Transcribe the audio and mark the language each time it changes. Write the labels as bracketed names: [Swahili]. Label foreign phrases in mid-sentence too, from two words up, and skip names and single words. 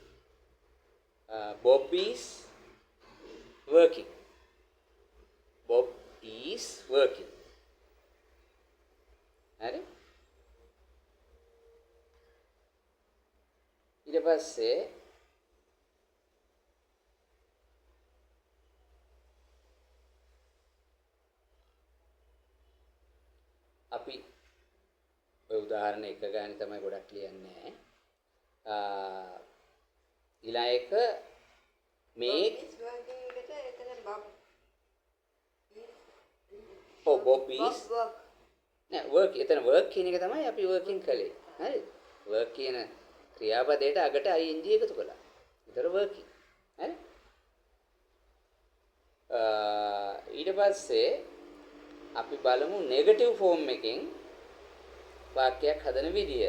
[English] Bob is working. Bob is working. [Sinhala] හරි? ඊට පස්සේ අපි ඔය උදාහරණ එක ගන්න තමයි ගොඩක් ලියන්නේ. ඊළඟ එක [English] make Bob is [Sinhala] නෑ work එතන work කියන එක තමයි අපි working කළේ. හරි? work කියන ක්‍රියාපදයට අගට ing එකතු කළා. ඒතර working. හරි? ඊට පස්සේ අපි බලමු [English] negative form [Sinhala] එකෙන් වාක්‍යයක් හදන විදිය.